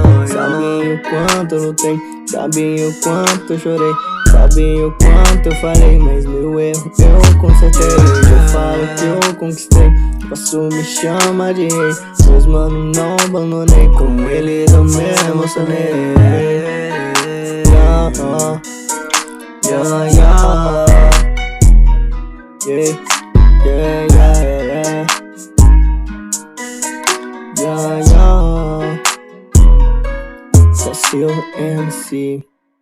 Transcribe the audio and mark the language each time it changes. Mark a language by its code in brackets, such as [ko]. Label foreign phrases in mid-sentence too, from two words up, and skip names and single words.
[pt] Sabe o quanto eu lutei, sabe o quanto eu chorei, sabe o quanto eu falei, mas meu erro eu consertei. Hoje eu falo que eu conquistei, posso me chamar de rei. Meus mano não abandonei, com eles eu me emocionei. [en] Yeah, yeah, yeah, yeah, yeah, yeah, yeah, yeah, yeah. [pt] Silva MC.